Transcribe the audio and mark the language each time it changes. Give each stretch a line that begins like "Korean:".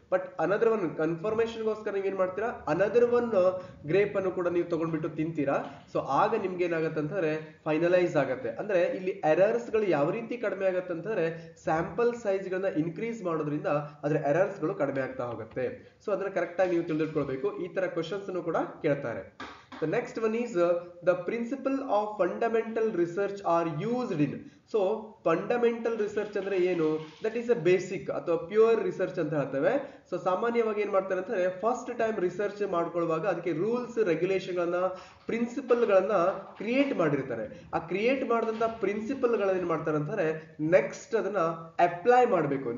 English: but another one
Kannada: ಕನ್ಫರ್ಮೇಶನ್ಗೋಸ್ಕರ ನೀವ್ ಏನ್ ಮಾಡ್ತೀರಾ, ಅನದರ್ ಒನ್ ಗ್ರೇಪ್ ಅನ್ನು ಕೂಡ ನೀವು ತಗೊಂಡ್ಬಿಟ್ಟು ತಿಂತೀರಾ. ಸೊ ಆಗ ನಿಮ್ಗೆ ಏನಾಗತ್ತೆ ಅಂತಂದ್ರೆ ಫೈನಲೈಸ್ ಆಗತ್ತೆ. ಅಂದ್ರೆ ಇಲ್ಲಿ ಎರರ್ಸ್ ಗಳು ಯಾವ ರೀತಿ ಕಡಿಮೆ ಆಗತ್ತೆ ಅಂತಂದ್ರೆ ಸ್ಯಾಂಪಲ್ ಸೈಜ್ ಗಳನ್ನ ಇನ್ಕ್ರೀಸ್ ಮಾಡೋದ್ರಿಂದ ಅದ್ರ ಎರರ್ಸ್ ಗಳು ಕಡಿಮೆ ಆಗ್ತಾ ಹೋಗುತ್ತೆ. ಸೊ ಅದನ್ನ ಕರೆಕ್ಟ್ ಆಗಿ ನೀವು ತಿಳಿದುಕೊಳ್ಬೇಕು. ಈ ತರ ಕ್ವಶನ್ಸ್ ಅನ್ನು ಕೂಡ ಕೇಳ್ತಾರೆ.
English: The next one is the principle of fundamental research are used in.
Kannada: So fundamental research ಅಂದ್ರೆ ಏನು?
English: That is a basic
Kannada: ಅಥವಾ ಪ್ಯೂರ್ ರಿಸರ್ಚ್ ಅಂತ ಹೇಳ್ತೇವೆ. ಸೊ ಸಾಮಾನ್ಯವಾಗಿ ಏನ್ ಮಾಡ್ತಾರೆ ಅಂತಂದ್ರೆ ಫಸ್ಟ್ ಟೈಮ್ ರಿಸರ್ಚ್ ಮಾಡ್ಕೊಳ್ಳುವಾಗ ಅದಕ್ಕೆ ರೂಲ್ಸ್ ರೆಗ್ಯುಲೇಷನ್ ಗಳನ್ನ ಪ್ರಿನ್ಸಿಪಲ್ ಗಳನ್ನ ಕ್ರಿಯೇಟ್ ಮಾಡಿರ್ತಾರೆ. ಆ ಕ್ರಿಯೇಟ್ ಮಾಡಿದಂತ ಪ್ರಿನ್ಸಿಪಲ್ ಗಳನ್ನ ಏನ್ ಮಾಡ್ತಾರೆ ಅಂತಂದ್ರೆ ನೆಕ್ಸ್ಟ್ ಅದನ್ನ ಅಪ್ಲೈ ಮಾಡಬೇಕು.